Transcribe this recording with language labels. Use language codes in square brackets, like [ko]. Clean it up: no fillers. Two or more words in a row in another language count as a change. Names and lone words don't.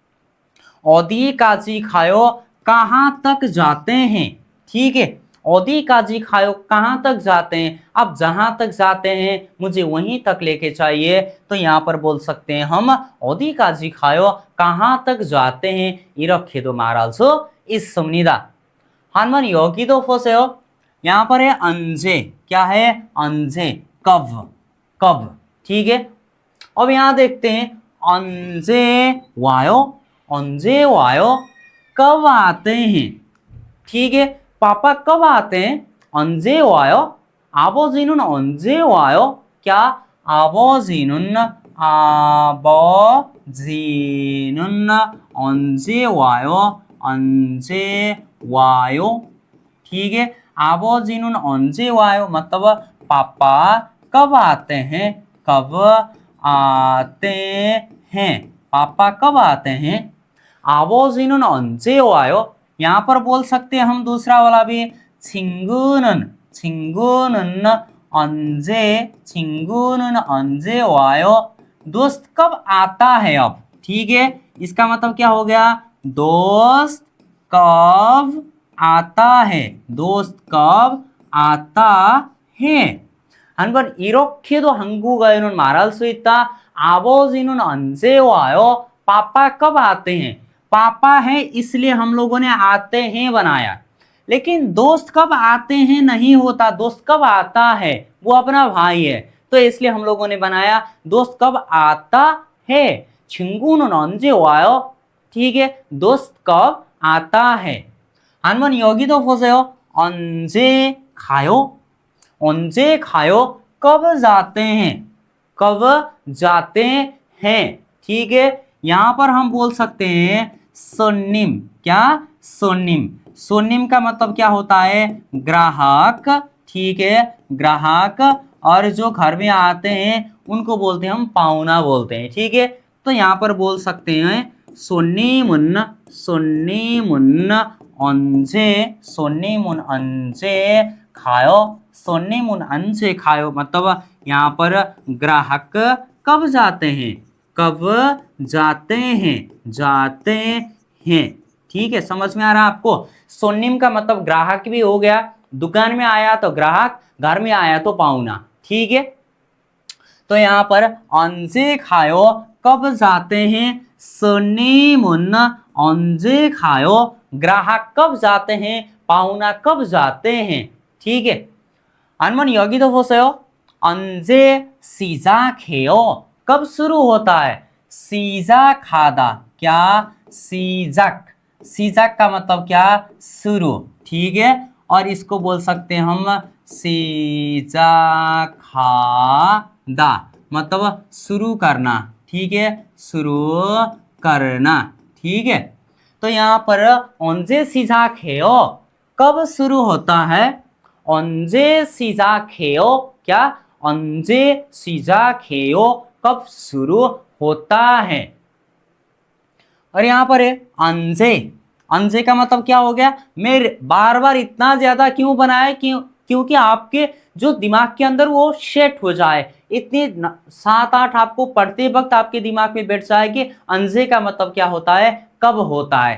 [ko] 어디까지 가요, [hi] कहाँ तक जाते हैं, ठीक है। [ko] 어디까지 가요, [hi] कहाँ तक जाते हैं? अब जहाँ तक जाते हैं मुझे वहीं तक लेके चाहिए, तो यहाँ पर बोल सकते हैं हम [ko] 어디까지 가요, [hi] कहाँ तक जाते हैं। [ko] 이렇게도 말할 수 있습니다। 한번 여기도 보세요, [hi] यहाँ पर है अंजे, क्या है? अंजे, कब, कब, ठीक है। अब यहाँ देखते हैं [ko] 언제 와요, 언제 와요, [hi] कब आते हैं, ठीक है। पापा कब आते हैं? [ko] 언제 와요, 아버지는 언제 와요, क्या? 아버지는, 아버지는 언제 와요, 언제 와요, [hi] ठीक है। [ko] 아버지는 언제 와요 [hi] मतलब पापा कब आते हैं, कब आते हैं, पापा कब आते हैं। [ko] 아버지는 언제 와요, [hi] यहाँ पर बोल सकते हैं हम दूसरा वाला भी, [ko] 친구는, 친구는 언제, 친구는 언제 와요, [hi] दोस्त कब आता है अब, ठीक है। इसका मतलब क्या हो गया? दोस्त कब आता है, दोस्त कब आता है। [ko] 한번 이렇게도 한국어에는 말할 수 있다। 아버지는 언제 와요, [hi] पापा कब आते हैं। पापा है इसलिए हम लोगों ने आते हैं बनाया, लेकिन दोस्त कब आते हैं नहीं होता, दोस्त कब आता है वो अपना भाई है, तो इसलिए हम लोगों ने बनाया दोस्त कब आता है। [ko] 친구는 언제 와요? [hi] ठीक है, दोस्त कब आता है। [ko] 한번 여기도 보세요. 언제 가요? 언제 가요? [hi] कब जाते हैं, कब जाते हैं। ठीक है, यहां पर हम बोल सकते हैं सोनिम। क्या? सोनिम। सोनिम का मतलब क्या होता है? ग्राहक। ठीक है, ग्राहक। और जो घर में आते हैं उनको बोलते हैं हम पाहुना बोलते हैं। ठीक है, तो यहाँ पर बोल सकते हैं [ko] 손님은, 손님은 언제, 손님은 언제 가요, 손님은 언제 가요, [hi] सोनिमुन 언제 खायो मतलब यहाँ पर ग्राहक कब जाते हैं, कब जाते हैं, जाते हैं। ठीक है, समझ में आ रहा है आपको? सोनिम का मतलब ग्राहक भी हो गया, दुकान में आया तो ग्राहक, घर में आया तो पाहुना। ठीक है, तो यहाँ पर [ko] 언제 가요 [hi] कब जाते हैं, [ko] 손님은 언제 가요 [hi] ग्राहक कब जाते हैं, पाहुना कब जाते हैं। ठीक है, [ko] 한번 여기도 보세요. 언제 시작해요? [hi] कब शुरू होता है? [ko] 시작하다। क्या? [hi] 시작। 시작 का मतलब क्या? शुरू। ठीक है, और इसको बोल सकते हैं हम 시작하다 मतलब शुरू करना। ठीक है, शुरू करना। ठीक है, तो यहाँ पर [ko] 언제 시작해요 [hi] कब शुरू होता है, [ko] 언제 시작해요 क्या? 언제 시작해요 [hi] कब शुरू होता है। और यहाँ पर है 언제। 언제 का मतलब क्या हो गया? मैं बार बार इतना ज्यादा क्यों बनाया? क्योंकि आपके जो दिमाग के अंदर वो सेट हो जाए, इतने 7-8 आपको पढ़ते वक्त आपके दिमाग में बैठ जाए कि 언제 का मतलब क्या होता है, कब होता है।